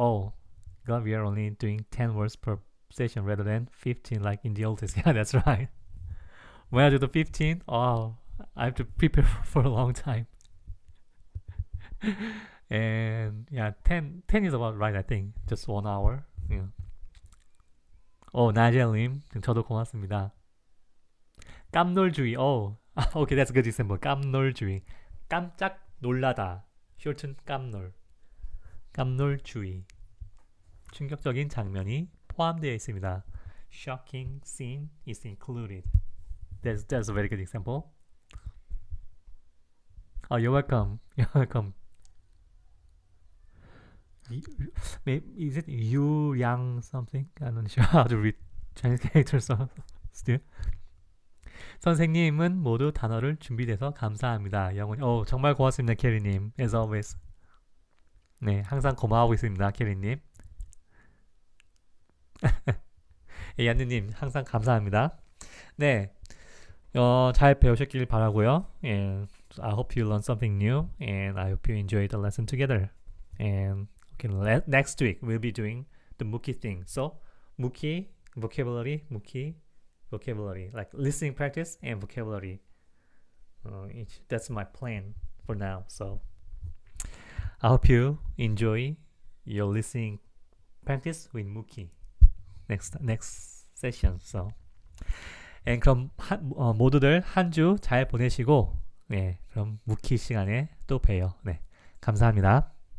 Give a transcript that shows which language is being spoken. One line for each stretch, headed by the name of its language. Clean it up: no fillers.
English: Oh, God, we are only doing 10 words per session rather than 15 like in the old days. Yeah, that's right. When I do the 15, oh, I have to prepare for a long time. And yeah, 10 is about right, I think. Just 1 hour. Yeah.
Korean: 나젤님, 저도 고맙습니다. 깜놀주의.
English: Okay, that's a good example.
Korean: 깜놀주의. 깜짝 놀라다. shorten 깜놀. 깜놀주의. 충격적인 장면이 포함되어 있습니다.
English: Shocking scene is included. That's a very good example. Oh, you're welcome. You're welcome. Is it Yu Yang something? I'm not sure how to read Chinese characters still.
Korean: 선생님은 모두 단어를 준비돼서 감사합니다. 영원히. 정말 고맙습니다, 캐리님.
English: As always.
Korean: 네, 항상 고마워하고 있습니다, 캐리님. 얀느님, 항상 감사합니다. 네, 잘 배우셨길 바라고요.
English: And I hope you learn something new, and I hope you enjoy the lesson together. And okay, next week we'll be doing the Mookie thing. So, Mookie, vocabulary, Mookie, vocabulary, like listening practice and vocabulary. That's my plan for now. So, I hope you enjoy your listening practice with Mookie next session.
Korean: So, and 그럼 모두들 한 주 잘 보내시고, 네, 그럼 Mookie 시간에 또 봬요. 네, 감사합니다.